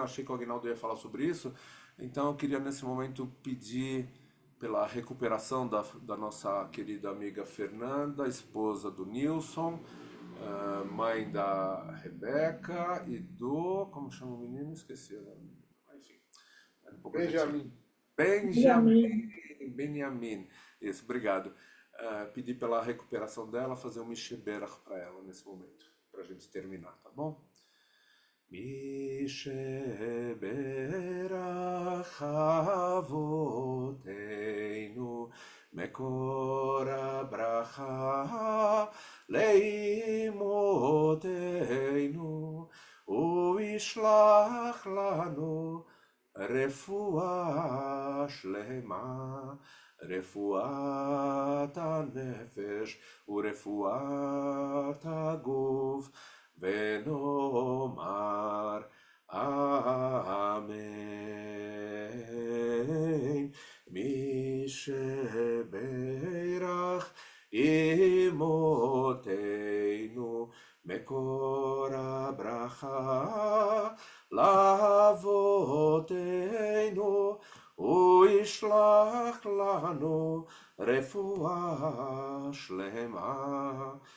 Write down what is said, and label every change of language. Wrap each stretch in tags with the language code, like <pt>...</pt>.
<pt>Achei que o Agnaldo ia falar sobre isso, então eu queria nesse momento pedir pela recuperação da nossa querida amiga Fernanda, esposa do Nilson, mãe da Rebeca e do... Como chama o menino? Esqueci. Enfim, um pouco a gente... Benjamin. Benjamin. Isso, obrigado. Pedir pela recuperação dela, fazer um Misheberach para ela nesse momento, para a gente terminar, tá bom?</pt> <he>משברך אבותינו, מקור הברכה לאמותינו, וישלח לנו רפואה שלמה, רפואת הנפש ורפואת הגוף, ונאמר אמן. מי שברך אמותינו, מקור הברכה לאבותינו, וישלח לנו רפואה שלמה,</he>